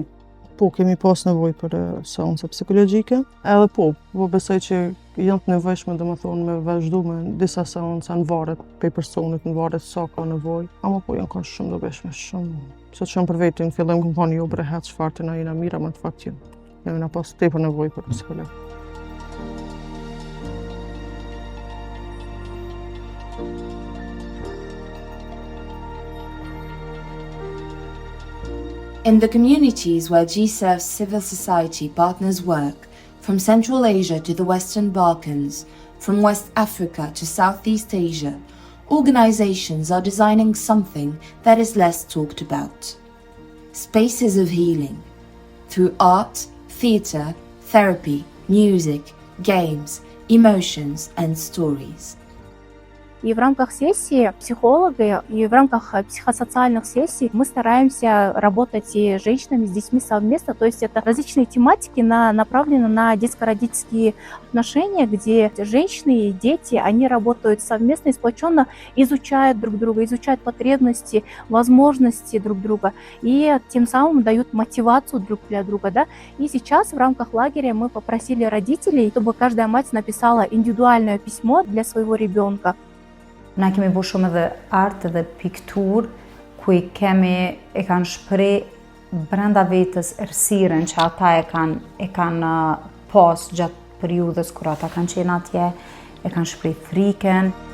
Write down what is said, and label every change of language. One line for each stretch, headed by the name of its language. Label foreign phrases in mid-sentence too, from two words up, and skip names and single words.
Albanian: Po, kemi pas nevojë për seansa psikologjike, edhe po besoj që janë të nevojshme me vazhdu me disa seansa në varet prej personit, në varet sa ka nevojë, ama po janë ka shumë dobishme, shumë. Se që jam për vetin, fillim këmë thonë jo brehet çfarë të na jena mira, më në fakt jemi na pas tepër nevojë për psikolog.
English: In the communities where GSERV's civil society partners work, from Central Asia to the Western Balkans, from West Africa to Southeast Asia, organizations are designing something that is less talked about. Spaces of healing. Through art, theatre, therapy, music, games, emotions and stories.
Russian: И в рамках сессии психологи, и в рамках психосоциальных сессий мы стараемся работать и с женщинами, с детьми совместно. То есть это различные тематики направлены на детско-родительские отношения, где женщины и дети, они работают совместно и сплоченно, изучают друг друга, изучают потребности, возможности друг друга и тем самым дают мотивацию друг для друга. Да? И сейчас в рамках лагеря мы попросили родителей, чтобы каждая мать написала индивидуальное письмо для своего ребенка.
Albanian: Na kemi bu shumë edhe art dhe piktur, ku e kanë shpreh brenda vetës errësirën që ata e kanë pas gjatë periudhës kur ata kanë qenë atje, e kanë shpreh frikën.